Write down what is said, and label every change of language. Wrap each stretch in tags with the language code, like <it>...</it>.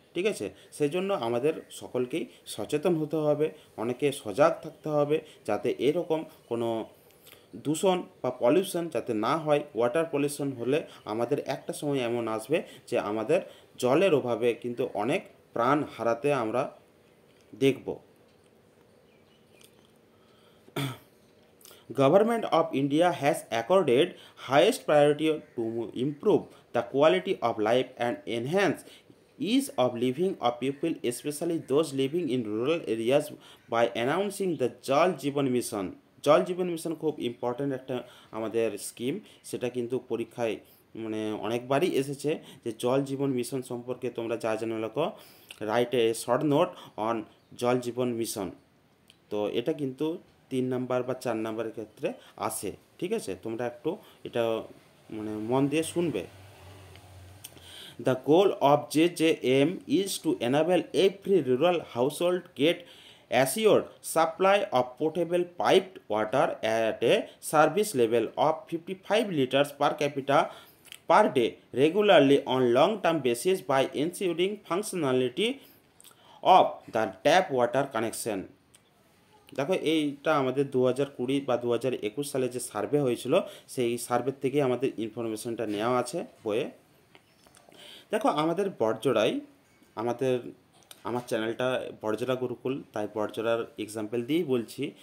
<bn>ঠিক আছে, সেই জন্য আমাদের সকলকেই সচেতন হতে হবে, অনেকে সজাগ থাকতে হবে, যাতে এরকম কোনো দূষণ বা পলিউশন যাতে না হয়। ওয়াটার পলিউশন হলে আমাদের একটা সময় এমন আসবে যে আমাদের জলের অভাবে কিন্তু অনেক প্রাণ হারাতে আমরা দেখব।</bn> <en>Government of India has accorded highest priority to improve the quality of life and enhance ease of living of people, especially those living in rural areas, by announcing the Jal Jeevan Mission.</en> <bn>জল জীবন mission খুব important একটা আমাদের scheme. সেটা কিন্তু পরীক্ষায় মানে অনেকবারই এসেছে যে জল জীবন মিশন সম্পর্কে তোমরা যা জানো লেখো,</bn> <en>Write a short note on Jal Jeevan mission.</en> <bn>তো এটা কিন্তু 3 নাম্বার বা 4 নাম্বারের ক্ষেত্রে আসে। ঠিক আছে, তোমরা একটু এটা মানে মন দিয়ে শুনবে।</bn> <en>The goal of JJM is to enable every rural household get assured supply of potable piped water at a service level of 55 liters per capita per day regularly on long-term basis by ensuring functionality of the tap water connection.</en> <bn>দেখো এইটা আমাদের 2020 বা 2021 সালে যে survey হয়েছিল, সেই survey থেকে আমাদের ইনফরমেশনটা নেওয়া আছে বইয়ে। দেখো আমাদের বড়জোড়ায় আমাদের আমার চ্যানেলটা বড়জোড়া গুরুকুল, তাই বড়জোড়ার এক্সাম্পল দিয়েই বলছি।</bn>